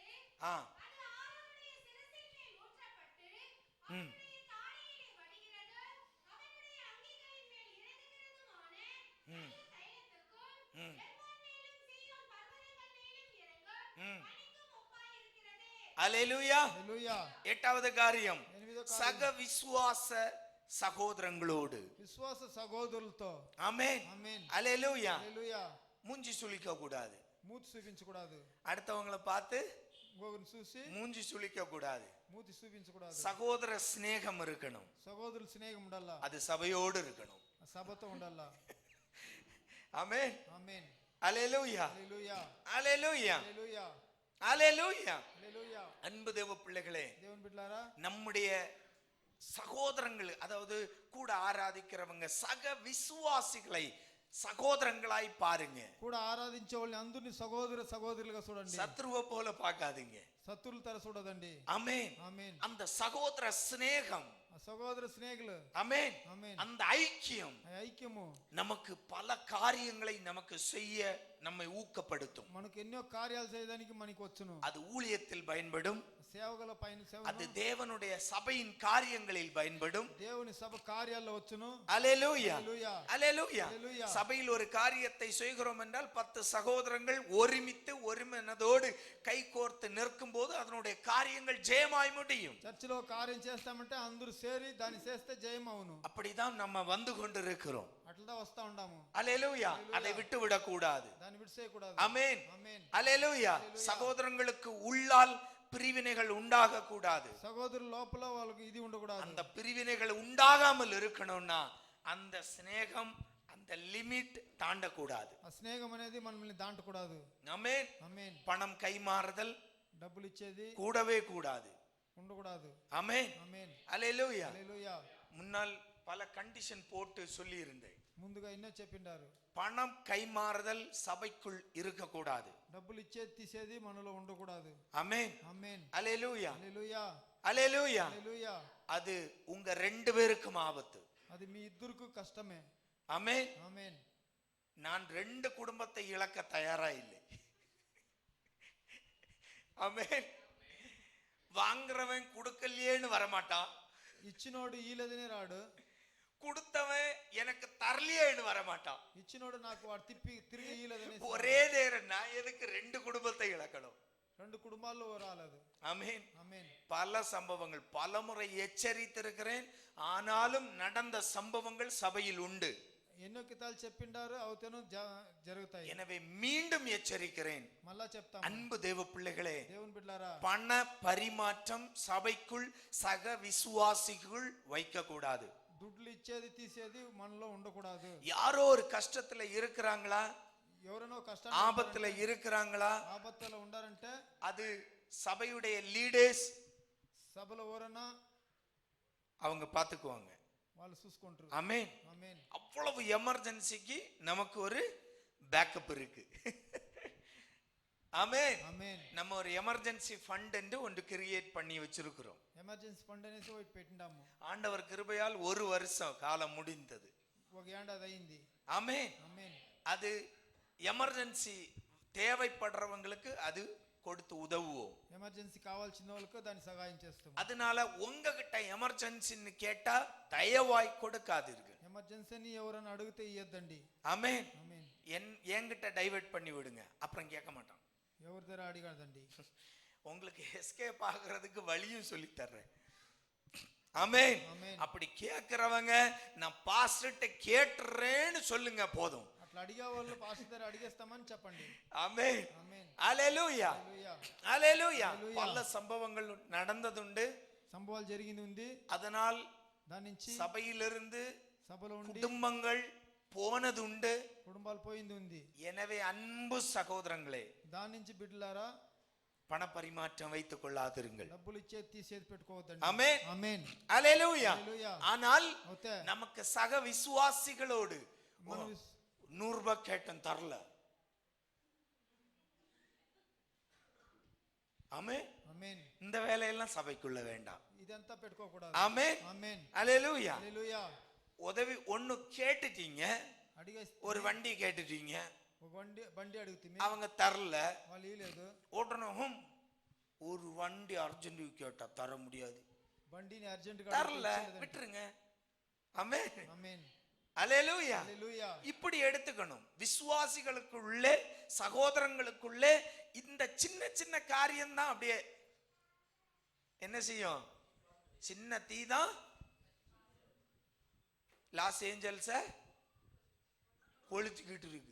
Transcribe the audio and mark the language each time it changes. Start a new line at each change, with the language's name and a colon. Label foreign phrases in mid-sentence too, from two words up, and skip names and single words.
Tamil: ஆ அது ஆரோனுடைய சிரசின் மேல் ஊற்றப்பட்டு ம் அவனுடைய தாடையிலே வடிகிறது. அவனுடைய அங்கிகளின் மேல் இறங்குகிறதுமான ம் நல்ல தைலத்துக்கும் ம் எர்மோன் மேலும் சீயோன் பர்வதங்கள் மேலும் இறங்கும் ம் பனிக்கும் ஒப்பாய் இருக்கிறதே. அல்லேலூயா.
Telugu: హల్లెలూయా.
Tamil: 8வது காரியம்,
Telugu: ఎనిమిదో కార్యం,
Tamil: சக விசுவாச சகோதரங்களோடு.
Telugu: విశ్వాస సహోదరులతో.
Tamil: ஆமென்
Telugu: ఆమేన్.
Tamil: அல்லேலூயா.
Telugu: హల్లెలూయా.
Tamil: மூஞ்சி சுளிக்க கூடாது.
Telugu: మూతి చూపించకూడదు.
Tamil: அடுத்தவங்களை பார்த்து
Telugu: ఇంకొకరిని చూసి
Tamil: மூஞ்சி சுளிக்க கூடாது.
Telugu: మూతి చూపించకూడదు.
Tamil: சகோதர சிநேகம் இருக்கணும்.
Telugu: సహోదరుల స్నేహం ఉండాలా.
Tamil: அது సభையோடு இருக்கணும்.
Telugu: సభతో ఉండాలా.
Tamil: ஆமென்
Telugu: ఆమేన్.
Tamil: அல்லேலூயா
Telugu: హల్లెలూయా.
Tamil: அல்லேலூயா
Telugu: హల్లెలూయా.
Tamil: அல்லேலூயா.
Telugu: హల్లెలూయా.
Tamil: அன்பு தேவ பிள்ளைகளே,
Telugu: దేవుని బిడ్డలారా,
Tamil: நம்முடைய சகோதரங்கள், அதாவது கூட ஆராதிக்கிறவங்க, சக விசுவாசிகளை சகோதரங்களாய் பாருங்க.
Telugu: కూడా ఆరాధించే వాళ్ళని అందరిని సహోదరులుగా చూడండి.
Tamil: சத்ருவை போல பார்க்காதீங்க.
Telugu: శత్రువుల తర చూడదండి.
Tamil: ஆமென்.
Telugu: ఆమేన్.
Tamil: அந்த సహోదర சிநேகம்,
Telugu: ఆ సహోదర స్నేహితులు.
Tamil: ஆமென்,
Telugu: ఆమేన్.
Tamil: அந்த ஐக்கியம்
Telugu: ఆ ఐక్యము
Tamil: நமக்கு பல காரியங்களை நமக்கு செய்ய நம்மை ஊக்கப்படுத்தும்.
Telugu: మనకు ఎన్నో కార్యాలు చేయడానికి మనకి వచ్చును.
Tamil: அது ஊழியத்தில் பயன்படும்,
Telugu: సేవకుల పైన
Tamil: அது
Telugu: సేవ,
Tamil: தேவனுடைய சபையின் காரியங்களில் பயன்படும்.
Telugu: దేవుని సభ కార్యాల్లో వచ్చును.
Tamil: அல்லேலூயா
Telugu: హల్లెలూయా.
Tamil: அல்லேலூயா. ஹல்லேலூயா. சபையில் ஒரு காரியத்தை செய்கிறோம் என்றால் 10 சகோதரங்கள் ஒருமித்து ஒரு மனதோடு கைகோர்த்து நிற்கும் போது அதனுடைய காரியங்கள் ஜெயமாய் முடியும்.
Telugu: చర్చిలో కార్యం చేస్తామంటే అందరూ చేరి దాన్ని చేస్తే జయం అవును.
Tamil: அப்படிதான் நம்ம வந்து கொண்டிருக்கிறோம்.
Telugu: అట్లా వస్తా ఉండాము.
Tamil: அல்லேலூயா. அதை விட்டு விடக்கூடாது.
Telugu: దాన్ని విడిసేయకూడదు.
Tamil: ஆமென்
Telugu: ఆమేన్.
Tamil: அல்லேலூயா. சகோதரங்களுக்கு உள்ளால் பிரிவினைகள் உண்டாக கூடாது.
Telugu: సహోదరుల లోపల వాళ్ళకి ఇది ఉండకూడదు.
Tamil: அந்த பிரிவினைகள் உண்டாகாமல் இருக்கணும்னா அந்த சிநேகம், அந்த லிமிட் தாண்டக்கூடாது.
Telugu: ఆ స్నేహం అనేది మనల్ని దాటకూడదు.
Tamil: ஆமென்.
Telugu: ఆమేన్.
Tamil: பணம் கைமாறுதல்
Telugu: డబ్బులు ఇచ్చేది
Tamil: கூடவே கூடாது.
Telugu: ఉండకూడదు.
Tamil: ஆமென்
Telugu: ఆమేన్.
Tamil: அல்லேலூயா.
Telugu: హల్లెలూయా.
Tamil: முன்னால் பல கண்டிஷன் போட்டு சொல்லி இருந்தேன்.
Telugu: ముందుగా ఎన్నో చెప్పిండారు.
Tamil: பணம் கைமாறுதல் சபைக்குள் இருக்கக்கூடாது.
Telugu: డబ్బులు ఇచ్చేది తీసేది మనలో ఉండకూడదు.
Tamil: ஆமென்
Telugu: ఆమేన్.
Tamil: அல்லேலூயா.
Telugu: హల్లెలూయా.
Tamil: அல்லேலூயா.
Telugu: హల్లెలూయా.
Tamil: அது உங்க 2 பேருக்கும் ஆபத்து.
Telugu: అది మీ ఇద్దరికి కష్టమే.
Tamil: ஆமென்.
Telugu: ఆమేన్.
Tamil: நான் 2 குடும்பத்தை இழக்க தயாரா இல்லை. ஆமென். வாங்குறவன் கொடுக்கலையேன்னு வரமாட்டான்,
Telugu: ఇచ్చినోడు ఈలేదనే రాడు.
Tamil: கொடுத்தவன் எனக்கு தரலையேன்னு வரமாட்டான்.
Telugu: ఇచ్చినోడు నాకు వాడు తిరిగి ఈలేదనే.
Tamil: ஒரே நேரம் நான் எதுக்கு 2 குடும்பத்தை இழக்கணும்?
Telugu: 2 కుటుంబాల్లో రాలేదు.
Tamil: ஆமென்.
Telugu: ఆమేన్.
Tamil: பல சம்பவங்கள், பலமுறை எச்சரித்திருக்கிறேன், ஆனாலும் நடந்த சம்பவங்கள் சபையில் உண்டு.
Telugu: ఎన్నో కితాలు చెప్పిండారు, అవుతేనో జరుగుతాయి.
Tamil: எனவே மீண்டும் எச்சரிக்கிறேன்,
Telugu: మళ్ళా చెప్తాం.
Tamil: அன்பு தேவ பிள்ளைகளே,
Telugu: దేవుని బిడ్డలారా,
Tamil: பண பரிமாற்றம் சபைக்குள் சக விசுவாசிக்குள் வைக்க கூடாது.
Telugu: దుడ్లు ఇచ్చేది తీసేది మనలో ఉండకూడదు.
Tamil: யாரோ ஒரு கஷ்டத்துல இருக்கிறாங்களா,
Telugu: ఎవరైనా కష్టం
Tamil: ஆபத்துல இருக்கிறாங்களா,
Telugu: ఆపత్తులో ఉండారంటే
Tamil: அது சபையுடைய லீடர்ஸ்
Telugu: సభలో ఎవరైనా
Tamil: அவங்க பாத்துக்குவாங்க.
Telugu: వాళ్ళు చూసుకుంటారు.
Tamil: ஆமென்.
Telugu: ఆమేన్.
Tamil: அவ்வளவு எமர்ஜென்சிக்கு நமக்கு ஒரு பேக்கப் இருக்கு. ஆமென்.
Telugu: ఆమేన్.
Tamil: நம்ம ஒரு
English: emergency fund
Tamil: என்று ஒன்று கிரியேட் பண்ணி வச்சிருக்கிறோம்.
English: emergency fund
Telugu: అనేసి ఒకటి పెట్టిండాము.
Tamil: ஆண்டவர் கிருபையால் 1 வருஷம் காலம் முடிந்தது.
Telugu: ఒక ఏడాది అయింది.
Tamil: ஆமென்.
Telugu: ఆమేన్.
Tamil: அது எமர்ஜென்சி தேவைப்படுறவங்களுக்கு அது கொடுத்து உதவுவோம்.
Telugu: ఎమర్జెన్సీ కావాల్సిన వాళ్ళకు దాన్ని సహాయం చేస్తాం.
Tamil: அதனால உங்ககிட்ட எமர்ஜென்சின்னு கேட்டா தயவாய் கொடுக்காதீர்கள்.
Telugu: ఎమర్జెన్సీ అని ఎవరైనా అడిగితే ఇయ్యద్దండి.
Tamil: ஆமென்.
Telugu: ఆమేన్.
Tamil: என்கிட்ட டைவர்ட் பண்ணி விடுங்க, அப்புறம் கேட்க மாட்டான்.
Telugu: ఎవరి దగ్గర అడిగాడండి.
Tamil: உங்களுக்கு எஸ்கேப் ஆகிறதுக்கு வழியும் சொல்லி தர்றேன். ஆமென். ஆமென். அப்படி கேட்கிறவங்க நான் பாஸ்டர்ட்ட கேட்டுறேன்னு சொல்லுங்க போதும்.
Telugu: అట్లా అడిగే వాళ్ళు పాస్టర్ దగ్గర అడిగేస్తామని చెప్పండి.
Tamil: ஆமென்.
Telugu: ఆమేన్.
Tamil: அல்லேலூயா.
Telugu: హల్లెలూయా.
Tamil: அல்லேலூயா. ஹல்லேலூயா. பல சம்பவங்கள் நடந்ததுண்டு.
Telugu: సంభవాలు జరిగింది ఉంది.
Tamil: அதனால்
Telugu: దాని నుంచి
Tamil: சபையிலிருந்து
Telugu: సభలో ఉండి
Tamil: குடும்பங்கள் போனதுண்டு.
Telugu: స్తంభాలు పోయింది ఉంది.
Tamil: எனவே அன்பு சகோதரங்களே,
Telugu: దాని నుంచి బిడ్డలారా
Tamil: பண பரிமாற்றம் வைத்துக் கொள்ளாதிருங்கள்.
Telugu: డబ్బులు ఇచ్చేది తీసేది పెట్టుకోవద్దండి.
Tamil: ஆமென்.
Telugu: ఆమేన్.
Tamil: அல்லேலூயா.
Telugu: హల్లెలూయా.
Tamil: ஆனால்
Telugu: అవుతే
Tamil: நமக்கு சக விசுவாசிகளோடு
Telugu: మన
Tamil: 100 ரூபாய் கேட்டன் தரல. ஆமென்.
Telugu: ఆమేన్.
Tamil: இந்த வேலையெல்லாம் சபைக்குள்ள வேண்டாம்.
Telugu: ఇదంతా పెట్టుకోకూడదు.
Tamil: ஆமென்.
Telugu: ఆమేన్.
Tamil: அல்லேலூயா.
Telugu: హల్లెలూయా.
Tamil: உதவி ஒண்ணு கேட்டுட்டீங்க,
Telugu: అడిగేస్తే
Tamil: ஒரு வண்டி கேட்டுட்டீங்க,
Telugu: ఒక బండి అడుగుతుంది,
Tamil: அவங்க தரல.
Telugu: వాళ్ళు ఇలేదు.
Tamil: உடனே ஒரு வண்டி அர்ஜென்ட் கேட்டா தர முடியாது,
Telugu: బండిని అర్జెంట్ గా
Tamil: தரல, விட்டுருங்க. ஆமென்.
Telugu: ఆమేన్.
Tamil: அல்லேலூயா.
Telugu: హల్లెలూయా.
Tamil: இப்படி எடுத்துக்கணும். விசுவாசிகளுக்குள்ளே சகோதரங்களுக்குள்ளே இந்த சின்ன சின்ன காரியம் தான் அப்படியே என்ன செய்யும்? சின்ன தீ தான் லாஸ் ஏஞ்சல்ஸ கொளுத்திக்கிட்டு இருக்கு.